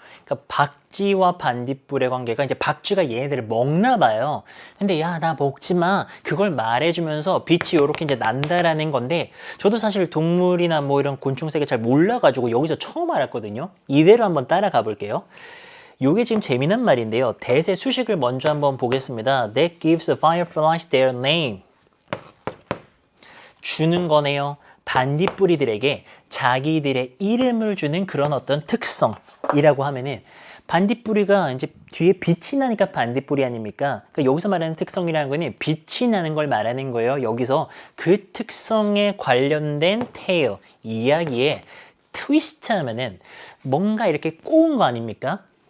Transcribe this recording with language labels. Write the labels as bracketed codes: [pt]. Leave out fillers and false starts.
[ko] 그러니까 박쥐와 반딧불의 관계가 이제 박쥐가 얘네들을 먹나 봐요. 근데 야, 나 먹지 마. 그걸 말해주면서 빛이 요렇게 이제 난다라는 건데 저도 사실 동물이나 뭐 이런 곤충 세계 잘 몰라가지고 여기서 처음 알았거든요. 이대로 한번 따라가 볼게요. 요게 지금 재미난 말인데요. 대세 수식을 먼저 한번 보겠습니다. [en] That gives the fireflies their name. [ko] 주는 거네요. 반딧불이들에게 자기들의 이름을 주는 그런 어떤 특성이라고 하면은 반딧불이가 이제 뒤에 빛이 나니까 반딧불이 아닙니까? 그러니까 여기서 말하는 특성이라는 거는 빛이 나는 걸 말하는 거예요. 여기서 그 특성에 관련된 테일, 이야기에 트위스트 하면은 뭔가 이렇게 꼬은 거 아닙니까?